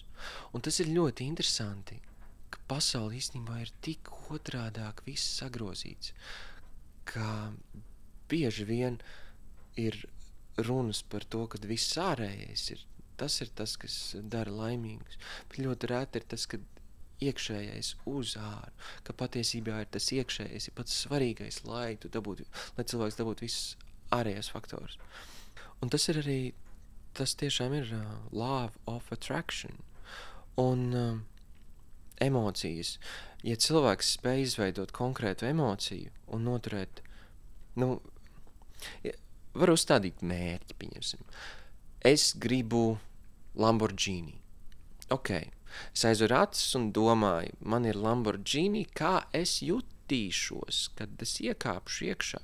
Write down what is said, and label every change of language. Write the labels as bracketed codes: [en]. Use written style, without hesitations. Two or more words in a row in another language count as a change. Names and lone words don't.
[lv] Un tas ir ļoti interesanti, ka pasaule īstenībā ir tik otrādāk viss sagrozīts, ka bieži vien ir runas par to, ka viss ārējais ir tas, kas dara laimīgus. Bet ļoti rēti ir tas, ka iekšējais uz āru, ka patiesībā ir tas iekšējais, ir pats svarīgais, lai cilvēks dabūtu visus ārējos faktorus. Un tas tiešām ir [en] law of attraction. [lv] Un emocijas. Ja cilvēks spēj izveidot konkrētu emociju un noturēt, var uzstādīt mērķi, pieņemsim. Es gribu Lamborghini. Ok, es aizveru acis un domāju, man ir Lamborghini, kā es jutīšos, kad es iekāpšu iekšā.